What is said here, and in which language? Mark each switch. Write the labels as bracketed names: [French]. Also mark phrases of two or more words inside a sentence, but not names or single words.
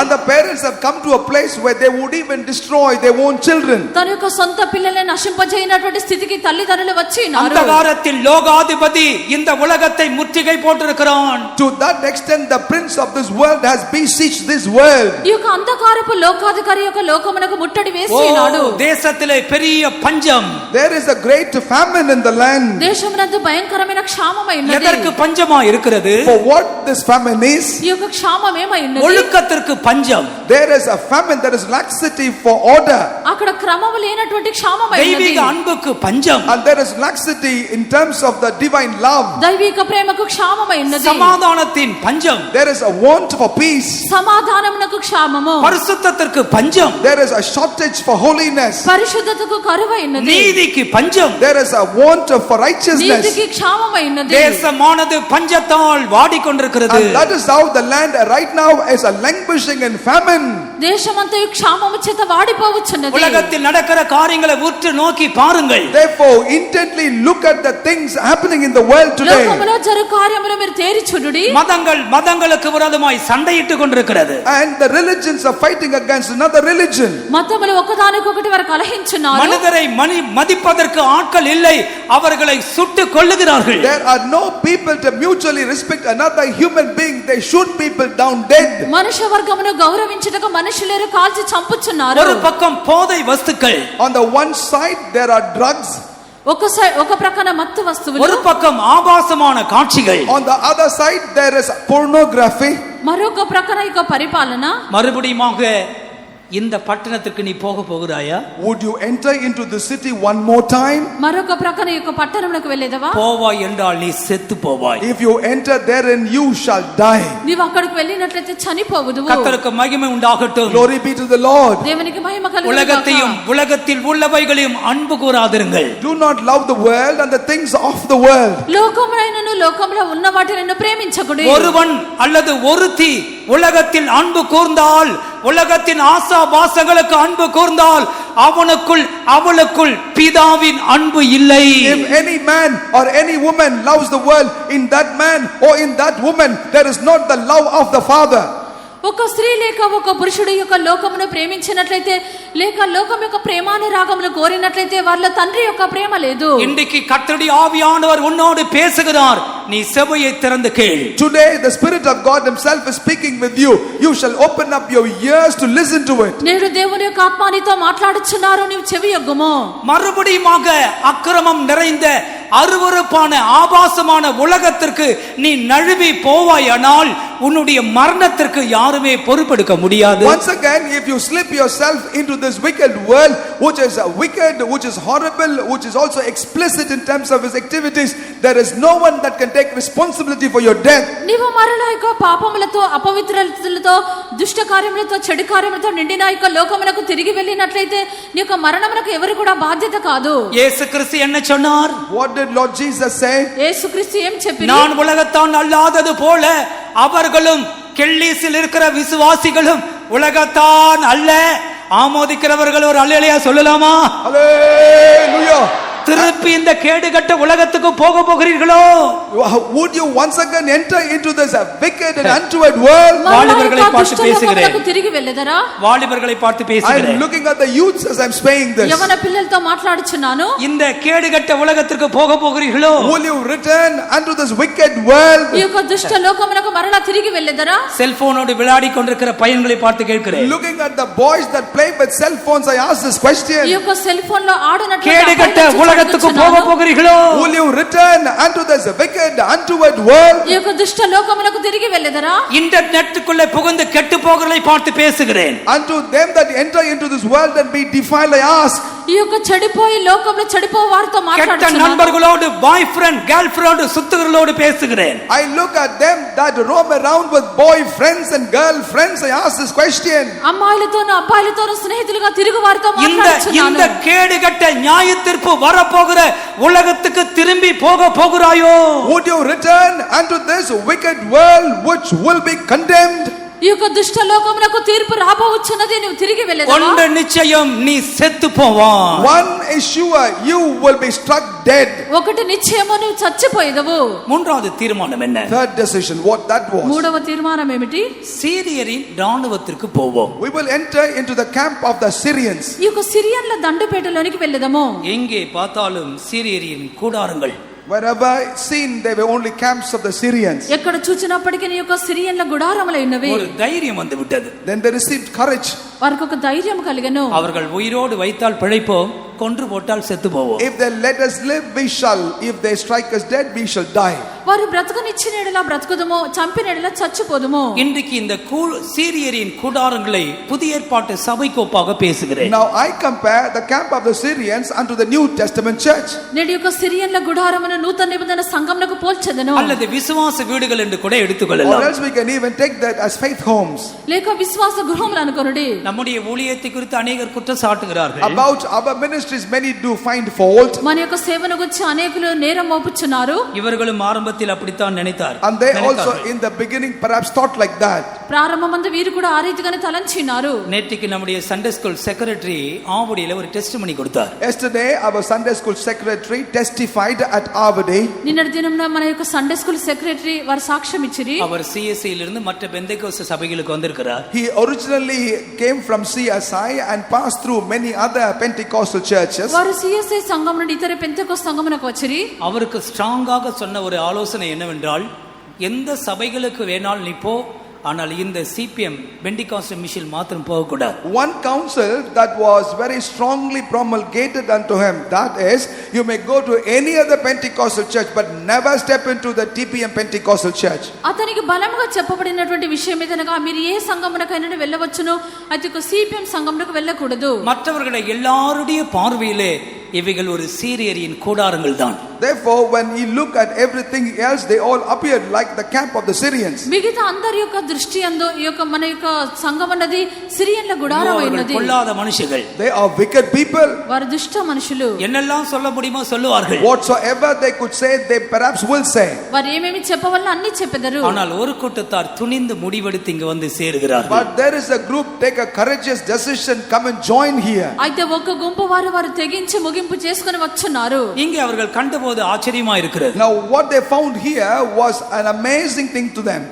[English] And the parents have come to a place where they would even destroy their own children. [Telugu] తన యొక్క సొంత పిల్లలను నశింపజేయనటువంటి స్థితికి తల్లిదండ్రులు వచ్చి ఉన్నారు. [Tamil] அந்தகாரத்தில் லோகாதிபதி இந்த உலகத்தை முற்றுகை போட்டிருக்கிறான். [English] To that extent the prince of this world has besieged this world. [Telugu] ఈ యొక్క అంధకారపు లోకాధికారి యొక్క లోకమునకు ముట్టడి వేసి ఉన్నాడు. [Tamil] தேசத்திலே பெரிய பஞ்சம். [English] There is a great famine in the land. [Telugu] దేశమునందు భయంకరమైన క్షామమై ఉన్నది. [Tamil] எதற்கு பஞ்சமா இருக்கிறது? [English] For what this famine is? [Telugu] ఈ యొక్క క్షామం ఏమై ఉన్నది? [Tamil] ஒழுக்கத்திற்கு பஞ்சம். [English] There is a famine, there is laxity for order. [Telugu] అక్కడ క్రమము లేనటువంటి క్షామమై ఉన్నది. [Tamil] தெய்வீக அன்புக்கு பஞ்சம். [English] And there is laxity in terms of the divine love. [Telugu] దైవిక ప్రేమకు క్షామమై ఉన్నది. [Tamil] சமாதானத்தின் பஞ்சம். [English] There is a want for peace. [Telugu] సమాధానమునకు క్షామము. [Tamil] பரிசுத்தத்திற்கு பஞ்சம். [English] There is a shortage for holiness. [Telugu] పరిశుద్ధతకు కరువై ఉన్నది. [Tamil] நீதிக்கு பஞ்சம். [English] There is a want for righteousness. [Telugu] నీతికి క్షామమై ఉన్నది. [Tamil] தேசமானது பஞ்சத்தால் வாடிக்கொண்டிருக்கிறது. [English] And that is how the land right now is a languishing in famine. [Telugu] దేశమంతయు క్షామము చేత వాడిపోవచ్చున్నది. [Tamil] உலகத்தில் நடக்கிற காரியங்களை உற்று நோக்கி பாருங்கள். [English] Therefore intently look at the things happening in the world today. [Telugu] లోకములో జరుగు కార్యములు మీరు తేరి చూడుడి. [Tamil] மதங்கள் மதங்களுக்கு விரோதமாய் சண்டையிட்டுக் கொண்டிருக்கிறது. [English] And the religions are fighting against another religion. [Telugu] మతములు ఒకదానికొకటి వారు కలహించున్నారు. [Tamil] மனிதரை மதிப்பதற்கு ஆட்கள் இல்லை, அவர்களை சுட்டுக் கொல்லுகிறார்கள். [English] There are no people to mutually respect another human being. They shoot people down dead. [Telugu] మనుష్య వర్గమును గౌరవించుటకు మనుషులేరు కాల్చి చంపుచున్నారు. [Tamil] ஒரு பக்கம் போதை వస్తుக்கள், [English] On the one side there are drugs. [Telugu] ఒక ప్రక్కన మత్తు వస్తువులు, [Tamil] ஒரு பக்கம் ஆபாசமான காட்சிகள், [English] On the other side there is pornography. [Telugu] మరొక ప్రక్కన ఇక పరిపాలన. [Tamil] மறுபடியுமாக இந்த பட்டணத்துக்கு நீ போக போகிறாயா? [English] Would you enter into the city one more time? [Telugu] మరొక ప్రక్కన ఇక పట్టణంలోకి వెళ్ళేదవా? [Tamil] போவாய் என்றால் நீ செத்து போவாய். [English] If you enter therein you shall die. [Telugu] నీవు అక్కడికి వెళ్ళినట్లయితే చనిపోవుదువు. [Tamil] கர்த்தருக்கு மகிமை உண்டாகட்டும். [English] Glory be to the Lord. [Telugu] దేవునికి మహిమ కలుగును గాక. [Tamil] உலகத்தையும் உலகத்தில் உள்ளவைகளையும் அன்பு கூறாதிருங்கள். [English] Do not love the world and the things of the world. [Telugu] లోకమునైనను లోకములో ఉన్న వాటిని ప్రేమించకుడి. [Tamil] ஒருவன் அல்லது ஒருத்தி உலகத்தில் அன்பு கூர்ந்தால், உலகத்தின் ஆசா பாசங்களுக்கு அன்பு கூர்ந்தால் அவனுக்குள் அவளுக்குள் பிதாவின் அன்பு இல்லை. [English] If any man or any woman loves the world, in that man or in that woman there is not the love of the Father. [Telugu] ఒక స్త్రీ లేక ఒక పురుషుడు యొక్క లోకమును ప్రేమించినట్లయితే లేక లోకం యొక్క ప్రేమానురాగమును కోరినట్లయితే వాళ్ళ తండ్రి యొక్క ప్రేమ లేదు. [Tamil] இன்றைக்கு கர்த்தருடைய ஆவியானவர் உன்னோடு பேசுகிறார், நீ செவியை திறந்து கேள். [English] Today the Spirit of God himself is speaking with you. You shall open up your ears to listen to it. [Telugu] నేడు దేవుని యొక్క ఆత్మ నీతో మాట్లాడుచున్నారు, నీవు చెవి యొగ్గుము. [Tamil] மறுபடியுமாக அக்கிரமம் நிறைந்த அருவருப்பான ஆபாசமான உலகத்திற்கு நீ நழுவி போவாயானால் உன்னுடைய மரணத்திற்கு யாருமே பொறுப்பெடுக்க முடியாது. [English] Once again, if you slip yourself into this wicked world, which is wicked, which is horrible, which is also explicit in terms of its activities, there is no one that can take responsibility for your death. [Telugu] నీవు మరలా యొక్క పాపములతో అపవిత్రతలతో దుష్ట కార్యములతో చెడు కార్యములతో నిండిన యొక్క లోకమునకు తిరిగి వెళ్ళినట్లయితే నీ యొక్క మరణమునకు ఎవరు కూడా బాధ్యత కాదు. [Tamil] యేసుక్రీస్తు என்ன சொன்னார்? [English] What did Lord Jesus say? [Telugu] యేసుక్రీస్తు ఏం చెప్పారు? [Tamil] நான் உலகத்தான் அல்லாதது போல அவர்களும் கெள்ளீசில் இருக்கிற விசுவாசிகளும் உலகத்தான் அல்ல. ஆமோதிக்கிறவர்கள் ஒரு அல்லேலூயா சொல்லலாமா? [English] Hallelujah. [Tamil] திருப்பி இந்த கேடுகட்ட உலகத்துக்கு போகிறீர்களோ? [English] Would you once again enter into this wicked and untoward world? [Tamil] வாலிபர்களை பார்த்து பேசுகிறேன். [Telugu] తిరిగి వెళ్ళదరా? [Tamil] வாலிபர்களை பார்த்து [English] I [Tamil] பேசுகிறேன். [English] am looking at the youths as I am saying this. [Telugu] యవన పిల్లలతో మాట్లాడుచున్నాను. [Tamil] இந்த கேடுகட்ட உலகத்திற்கு போகிறீர்களோ? [English] Will you return unto this wicked world? [Telugu] ఈ యొక్క దుష్ట లోకమునకు మరలా తిరిగి వెళ్ళదరా? [Tamil] செல்போனோடு விளையாடி கொண்டிருக்கிற பையன்களை பார்த்து கேட்கிறேன். [English] Looking at the boys that play with cell phones, I ask this question. [Telugu] ఈ యొక్క [English] cell phone [Telugu] లో ఆడునట్లు [Tamil] கேடுகட்ட உலகத்துக்கு போகிறீர்களோ? [English] Will you return unto this wicked untoward world? [Telugu] ఈ యొక్క దుష్ట లోకమునకు తిరిగి వెళ్ళదరా? [Tamil] இன்டர்நெட்டுக்குள்ள புகுந்து கெட்டு போகிறவர்களை பார்த்து பேசுகிறேன். [English] Unto them that enter into this world and be defiled, I ask. [Telugu] ఈ యొక్క చెడిపోయి లోకంలో చెడిపో వారితో [Tamil] கெட்ட [Telugu] మాట్లాడుచున్నాను. [Tamil] நண்பர்களோடு [English] boy friend girl friend [Tamil] சுத்துகிறவர்களோடு பேசுகிறேன். [English] I look at them that roam around with boyfriends and girlfriends. I ask this question. [Telugu] అమ్మాయిలతోను అబ్బాయిలతోను స్నేహితులుగా తిరుగు వారితో [Tamil] இந்த [Telugu] మాట్లాడుచున్నాను. [Tamil] கேடுகட்ட நியாய தீர்ப்பு வரப்போகிற உலகத்துக்கு திரும்பி போகிறாயோ? [English] Would you return unto this wicked world which will be condemned? [Telugu] ఈ యొక్క దుష్ట లోకమునకు తీర్పు రాబోచున్నది, నువ్వు తిరిగి వెళ్ళదరా? [Tamil] ஒன்று நிச்சயம், நீ செத்து போவாய். [English] One is sure, you will be struck dead. [Telugu] ఒకటి నిశ్చయము, నువ్వు చచ్చిపోయేదవు. [Tamil] மூன்றாவது தீர்மானம் என்ன? [English] Third decision, what that was. [Telugu] మూడవ తీర్మానం ఏమిటి? [Tamil] சீரியரின் ராணுவத்திற்கு போவோம். [English] We will enter into the camp of the Syrians. [Telugu] ఈ యొక్క సిరియన్ల దండుపేటలోనికి వెళ్ళదము. [Tamil] எங்கே பார்த்தாலும் சீரியரின் கூடாரங்கள். [English] Wherever seen, they were only camps of the Syrians. [Telugu] ఎక్కడ చూచినప్పటికీ ఈ యొక్క సిరియన్ల గుడారములు ఉన్నవి. [Tamil] ஒரு தைரியம் வந்து விட்டது. [English] Then they received courage. [Telugu] వారికి ఒక ధైర్యం కలిగెను. [Tamil] அவர்கள் உயிரோடு வைத்தால் பிழைப்போம், கொன்று போட்டால் செத்து போவோம். [English] If they let us live, we shall. If they strike us dead, we shall die. [Telugu] వారు బ్రతకనిచ్చిన ఎడల బ్రతుకుదము, చంపిన ఎడల చచ్చిపోదుము. [Tamil] இன்றைக்கு இந்த சீரியரின் கூடாரங்களை புதிய ஏற்பாட்டு சபைக்கு ஒப்பாக பேசுகிறேன். [English] Now I compare the camp of the Syrians unto the New Testament church. [Telugu] నేడు యొక్క సిరియన్ల గుడారమును నూతన నిబంధన సంఘమునకు పోల్చెదను. [Tamil] அல்லது விசுவாச வீடுகள் என்று கூட [English] Or [Tamil] எடுத்துக்கொள்ளலாம். [English] else we can even take that as faith homes. [Telugu] లేక విశ్వాస గృహములు అనుకొనుడి. [Tamil] நம்முடைய ஊழியத்தை குறித்து அநேகர் குற்றம் சாட்டுகிறார்கள். [English] About our ministries, many do find fault. [Telugu] మన యొక్క సేవను గురించి అనేకులు నేరం మోపుచున్నారు. [Tamil] இவர்களும் ஆரம்பத்தில் அப்படித்தான் நினைத்தார். [English] And they also in the beginning perhaps thought like that. [Telugu] ప్రారంభమందు వీరు కూడా ఆ రీతిగానే తలంచినారు. [Tamil] நேற்றுக்கு நம்முடைய [English] Sunday school secretary [Tamil] ஆவடியில ஒரு டெஸ்டிமனி கொடுத்தார். [English] Yesterday our Sunday school secretary testified at Avadi. [Telugu] నిన్నటి దినమున మన యొక్క [English] Sunday school secretary [Telugu] వారు సాక్ష్యం ఇచ్చిరి. [Tamil] அவர் CSI இலிருந்து மற்ற பெந்தேகோஸ்து சபைகளுக்கு வந்திருக்கிறார். [English] He originally came from CSI and passed through many other Pentecostal churches. [Telugu] వారు సిఎస్ఐ సంఘం నుండి ఇతర పెంతెకోస్తు సంఘమునకు వచ్చిరి. [Tamil] அவருக்கு ஸ்ட்ராங்காக சொன்ன ஒரு ஆலோசனை என்னவென்றால், எந்த சபைகளுக்கு வேணாலும் நீ போ, ஆனால் இந்த CPM பெண்டிகாஸ்டல் மிஷன் மாத்திரம் போக கூடாது. [English] One counsel that was very strongly promulgated unto him, that is, you may go to any other Pentecostal church but never step into the TPM Pentecostal church. [Telugu] అతనికి బలముగా చెప్పబడినటువంటి విషయం ఏదనగా మీరు ఏ సంఘమునకైనా వెళ్ళవచ్చును, అయితే ఒక సిపిఎం సంఘమునకు వెళ్ళకూడదు. [Tamil] மற்றவர்களை எல்லாருடைய பார்வையிலே இவைகள் ஒரு சீரியரின் கூடாரங்கள் தான். [English] Therefore, when you look at everything else, they all appeared like the camp of the Syrians. [Telugu] మిగతా అందరి యొక్క దృష్టి అందు ఈ యొక్క మన యొక్క సంఘం అన్నది సిరియన్ల గుడారమైనది. [Tamil] பொல்லாத மனுஷர்கள், [English] They are wicked people. [Telugu] వారు దుష్ట మనుషులు. [Tamil] என்னெல்லாம் சொல்ல முடியுமோ சொல்லுவார்கள். [English] Whatsoever they could say, they perhaps will say. [Telugu] వారు ఏమేమి చెప్పవల్ల అన్ని చెప్పెదరు. [Tamil] ஆனால் ஒரு கூட்டத்தார் துணிந்து முடிவெடுத்து இங்கு வந்து சேருகிறார்கள். [English] But there is a group take a courageous decision, come and join here. [Telugu] అయితే ఒక గుంపు వారు తెగించి ముగింపు చేసుకొని వచ్చున్నారు. [Tamil] இங்கே அவர்கள் கண்டபோது ஆச்சரியமா இருக்கிறது. [English] Now what they found here was an amazing thing to them.